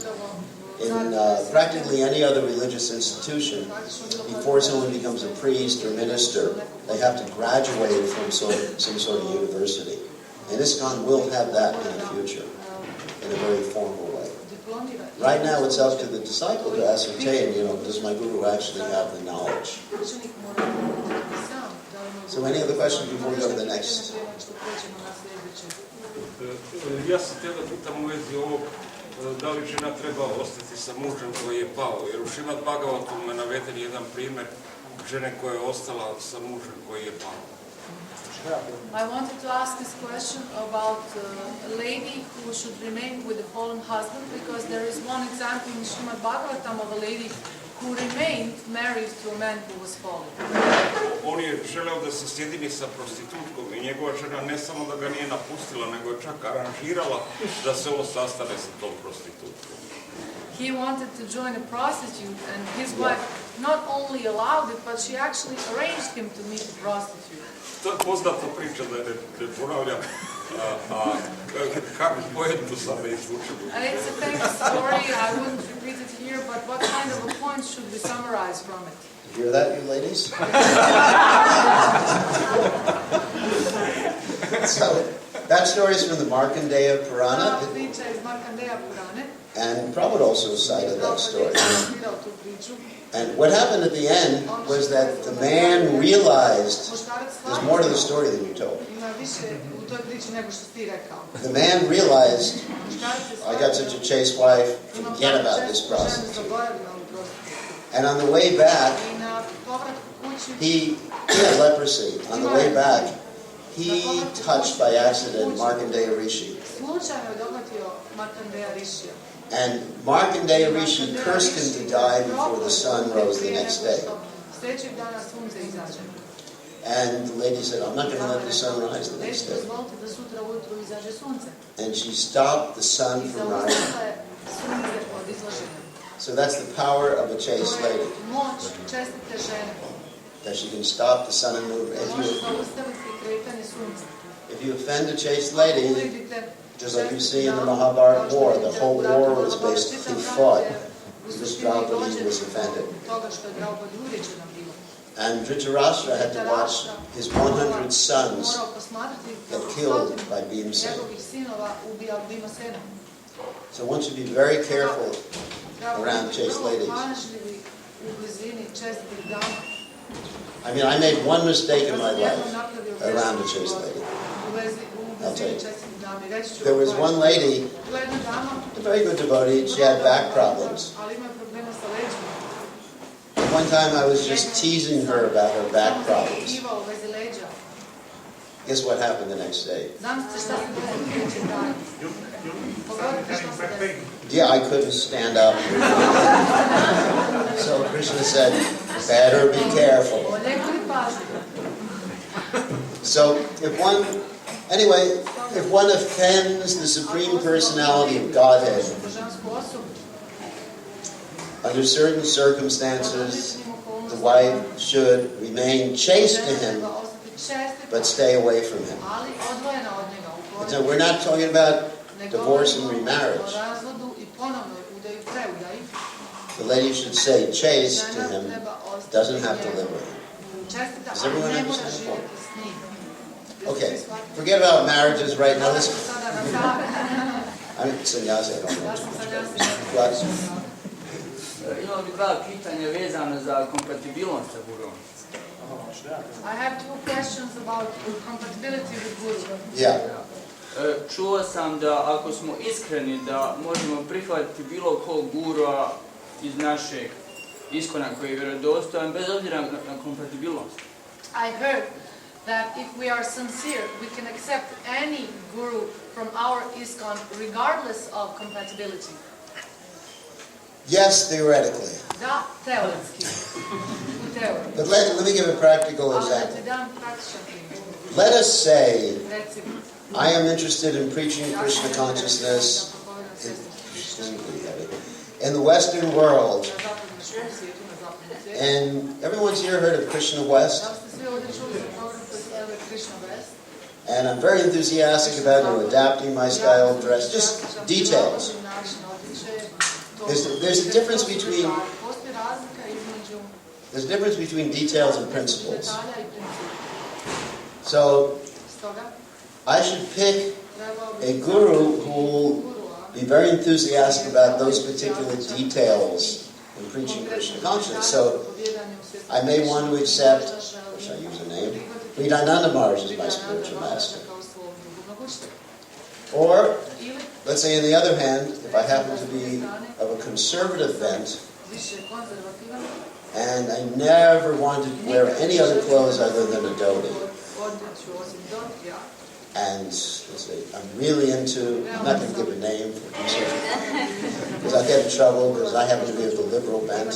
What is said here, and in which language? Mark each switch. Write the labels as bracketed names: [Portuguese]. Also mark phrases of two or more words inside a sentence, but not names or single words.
[English] In practically any other religious institution, before someone becomes a priest or minister, they have to graduate from some sort of university. And ISKCON will have that in the future, in a very formal way. Right now it's up to the disciple to ascertain, does my guru actually have the knowledge? So any other questions before we go to the next? [Bosnian] Ja sam htio da pitam u vezi ovog, da li žena treba ostati sa mužem koji je pao, jer u Šrimad Bhagavatam je naveden jedan primjer žene koja je ostala sa mužem koji je pao. [English] I wanted to ask this question about a lady who should remain with the fallen husband, because there is one example in Srimad Bhagavatam of a lady who remained married to a man who was fallen. [Bosnian] On je želeo da se sjedini sa prostitutkom i njegova žena ne samo da ga nije napustila, nego je čak aranžirala da se on sastane sa tom prostitutkom. [English] He wanted to join a prostitute, and his wife not only allowed it, but she actually arranged him to meet a prostitute. [Bosnian] To je poznata priča, da ne ponavljam. Kako pojentu sam izvučio? [English] It's a famous story, I wouldn't repeat it here, but what kind of a point should we summarize from it? You hear that, you ladies? So, that story is from the Markandeya [Bosnian] Ta [English] Purana, [Bosnian] priča iz Markandeja Purane. [English] and Prabhupada also cited that story. [Bosnian] Citirao tu priču. [English] And what happened at the end was that the man realized [Bosnian] Muškarac [English] there's more to the story than you told. [Bosnian] ima više u toj priči nego što si ti rekao. [English] The man realized, [Bosnian] Muškarac je [English] I got such a chaste wife, [Bosnian] imam [English] forget [Bosnian] tako [English] about this [Bosnian] često ženu, [English] prostitute. [Bosnian] zaboravim na ovu prostitutku. [English] And on the way back, [Bosnian] I na povratku kući, [English] he had leprosy. On the way back, he touched by accident Markandeya Rishi. [Bosnian] slučajno je dohvatio Markandeja Rishija. [English] And Markandeya Rishi cursed him to die before the sun rose the next day. [Bosnian] Sljedećeg dana sunce izađe. [English] And the lady said, I'm not going to let the sun rise the next [Bosnian] Neću [English] day. [Bosnian] dozvoliti da sutra ujutru izađe sunce. [English] And she stopped the sun [Bosnian] I [English] from rising. [Bosnian] zaustavila je sunce od izlaženja. [English] So that's the power of a chaste [Bosnian] To je [English] lady, [Bosnian] moć čestite žene. [English] that she can stop the sun and move. [Bosnian] Može zaustaviti kretanje sunca. [English] If you offend a chaste lady, [Bosnian] Uvredite [English] just like you see in the Mahabharata war, the whole war was basically fought because Draupadi was offended. [Bosnian] toga što je Draupadi uvrijeđena bila. [English] And Dhritarashtra had to watch his 100 sons [Bosnian] Morao posmatrati [English] get [Bosnian] kako [English] killed [Bosnian] stotinu [English] by Bhimsen. [Bosnian] njegovih sinova ubija Bhimasena. [English] So one should be very careful [Bosnian] Treba [English] around [Bosnian] biti [English] chaste [Bosnian] vrlo [English] ladies. [Bosnian] pažljivi u blizini čestitih dama. [English] I mean, I made one mistake in my [Bosnian] Ja sam [English] life [Bosnian] jednom napravio [English] around a [Bosnian] grešku [English] chaste lady. [Bosnian] u blizini čestitih dama. I reći ću [English] There was [Bosnian] vam [English] one lady, [Bosnian] bila je jedna dama, [English] a very good devotee, she had back problems. [Bosnian] ali ima problema sa leđima. [English] One time I was just teasing her about her back problems. [Bosnian] Ima u vezi leđa. [English] Guess what happened the next day? [Bosnian] Znam se šta se desilo sljedećeg dana. Pogodite šta se desilo. [English] Yeah, I couldn't stand up. So Krishna said, better be careful. [Bosnian] Bolje budi pažljiv. [English] So if one offends the Supreme Personality of Godhead, [Bosnian] Božansku osobu, [English] under certain circumstances, the wife should remain chaste to him, [Bosnian] treba ostati čestita, [English] but stay away from him. [Bosnian] ali odvojena od njega. [English] And so we're not talking about [Bosnian] Ne [English] divorce and [Bosnian] govorimo [English] remarriage. [Bosnian] o razvodu i ponovnoj udaju preudaji. [English] The lady should stay chaste to [Bosnian] Žena [English] him, [Bosnian] treba ostati [English] doesn't have to live with him. [Bosnian] čestita, [English] Does [Bosnian] ali [English] everyone [Bosnian] ne mora [English] understand the [Bosnian] živjeti s njim. [English] Okay, forget about marriages right now. [Bosnian] Sada na same. [English] I'm sannyasi, I don't [Bosnian] Ja [English] know. [Bosnian] sam sanjasi. [English] But [Bosnian] Imam bi dva pitanja vezana za kompatibilnost sa gurom. [English] I have two questions about compatibility with Guru. yeah, [Bosnian] Čuo sam da ako smo iskreni da možemo prihvatiti bilo kog gura iz našeg iskona koji je vjerodostojan bez obzira na kompatibilnost. [English] I heard that if we are sincere, we can accept any guru from our ISKCON regardless of compatibility. yes, theoretically. [Bosnian] Da, teoretski. U teoriji. [English] But let me give a practical [Bosnian] Ali da [English] example. [Bosnian] ti dam praktičan primjer. [English] Let us say [Bosnian] Recimo, [English] I am interested in preaching [Bosnian] ja [English] Krishna [Bosnian] sam [English] consciousness [Bosnian] propovedam sestru [English] in the Western world. [Bosnian] na zapadnom svijetu, na zapadnom svijetu. [English] And everyone's here heard of Krishna West, [Bosnian] Da li ste svi ovdje čuli za program koji se zove Krishna West? [English] and I'm very enthusiastic about adapting my style of dress. Just details. There's a difference between [Bosnian] Postoji razlika između [English] there's a difference between details and principles. [Bosnian] detalja i principa. [English] So [Bosnian] Stoga, [English] I should pick [Bosnian] trebao [English] a [Bosnian] bi [English] guru who will [Bosnian] gurua [English] be very enthusiastic about those particular details in preaching Krishna consciousness. So I may want to accept, or should I use a name? Vidananda Maharaj is my spiritual master. Or, let's say on the other hand, if I happen to be of a conservative bent, and I never want to wear any other clothes other than a dhoti, and let's say I'm really into, I'm not going to give a name for conservative, because I'll get in trouble because I happen to be of the liberal bent.